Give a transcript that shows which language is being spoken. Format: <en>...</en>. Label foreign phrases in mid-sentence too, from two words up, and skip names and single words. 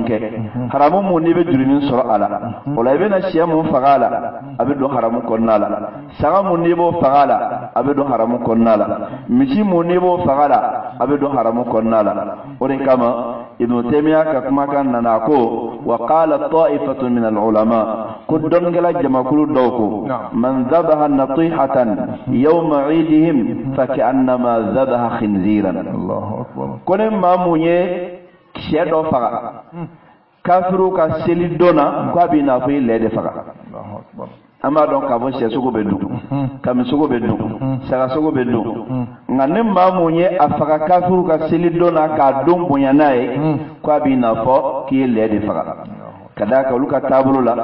<bm>kɛ haramu mun n'i bɛ jurumin sɔrɔ a la o la i bɛna sɛ mun faga a la a bɛ don haramu kɔnɔna la saga mun n'i b'o faga a la a bɛ don haramu kɔnɔna la misi mun n'i b'o faga la a bɛ don haramu kɔnɔna la o de kama Ibnu Taymiya ka kumakan nana ko</bm> <ar>وقال طائفة من العلماء</ar> <bm>ko dɔnnikɛla jamakulu dɔw ko</bm> <ar>من ذبح نطيحة يوم عيدهم فكأنما ذبح خنزيرا</ar> <bm>ko ne maa mun ye sɛ dɔ faga kafiru ka seli dɔnna ko a b'i n'a fɔ i lɛ de faga an b'a dɔn k'a fɔ sɛ sogo bɛ dun kami sogo bɛ dun saga sogo bɛ dun nka ne maa mun ye a faga kafiru ka seli dɔnna k'a don bonya n'a ye ko a b'i n'a fɔ k'i ye lɛ de faga ka d'a kan olu ka taabolo la</bm>